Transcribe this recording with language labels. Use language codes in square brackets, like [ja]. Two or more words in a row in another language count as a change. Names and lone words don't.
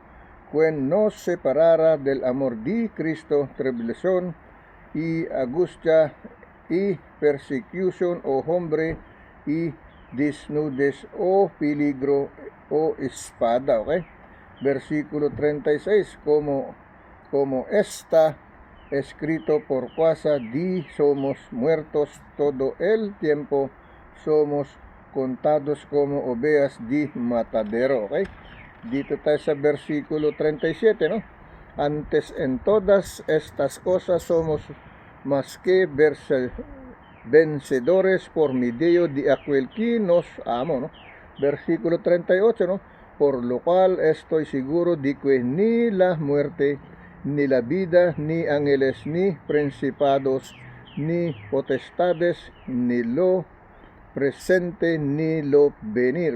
[es] Quien nos separará del amor de Cristo, tribulación y angustia y persecución, o hombre, y desnudez, o peligro, o espada, ¿ok? Versículo 36, como está escrito, por causa de somos muertos todo el tiempo, somos contados como ovejas de matadero, ¿ok? [tl] Dito tayo sa versículo 37, ¿no? [es] Antes en todas estas cosas somos más que vencedores por medio de aquel que nos amó, ¿no? Versículo 38, ¿no? Por lo cual estoy seguro de que ni la muerte, ni la vida, ni ángeles, ni principados, ni potestades, ni lo presente, ni lo venir.